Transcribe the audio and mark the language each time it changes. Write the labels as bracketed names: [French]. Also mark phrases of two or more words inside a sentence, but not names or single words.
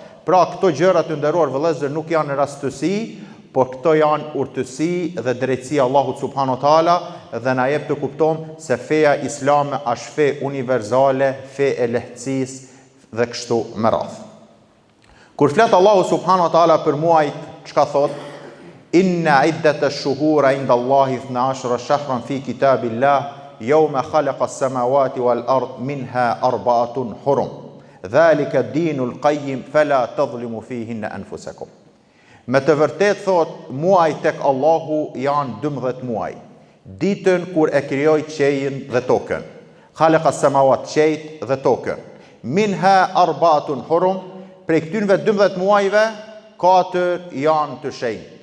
[Albanian] Pra, këto gjëra të nderuar vëllezër nuk janë rastësi, por këto janë urtësi dhe drejtësi Allahut [Arabic] سبحانه وتعالى [Albanian] dhe na jep të kuptojmë se feja islame është fe universale, fe e lehtësisë dhe kështu me radhë. Kur flet Allahu [Arabic] سبحانه وتعالى [Albanian] për muajt, çka thot? [Arabic] إن عدة الشهور عند الله 12 شهرا في كتاب الله يوم خلق السماوات والأرض منها أربعة حرم. ذلك الدين القيم فلا تظلموا فيهن أنفسكم. [Albanian] Me të vërtet thot, muaj tek Allahu janë 12 muaj. Ditën kur e krijoi qiellin dhe tokën. [Arabic] خلق السماوات, [Albanian] qiellin dhe tokën. [Arabic] منها أربعة حرم. [Albanian] Prej këtynve 12 muajve, 4 janë të shenjtë.